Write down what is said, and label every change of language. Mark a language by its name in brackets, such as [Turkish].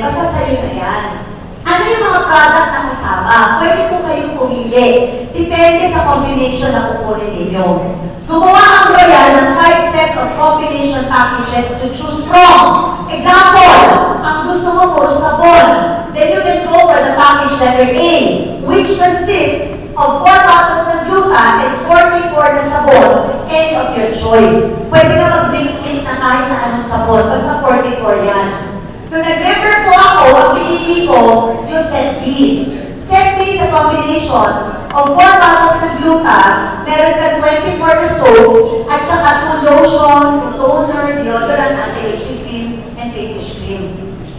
[Filipino] Basta sa'yo na yan. Ano yung mga product na kasama? Pwede po kayong pumili. Depende sa combination na kukunin ninyo. Gumawa ang [English] Royal ng 5 sets of combination packages to choose from. [Filipino] Example, ang gusto mo puro sabon. [English] Then you can go for the package letter A, which consists of 4 bottles [Filipino] ng gluta [English] and 44 [Filipino] na sabon. [English] Any of your choice. [Filipino] Pwede ka mag-mix-mix na kahit na anong sabon. Basta 44 yan. Nung nag-member po ako, ang pinili ko yung set B. [English] Set B is a combination of 4 bottles [Filipino] ng gluta, meron ka [English] 24 na soaps, [Filipino] at saka [English] 2 lotion, 2 toner, deodorant, anti-aging cream, and finish cream.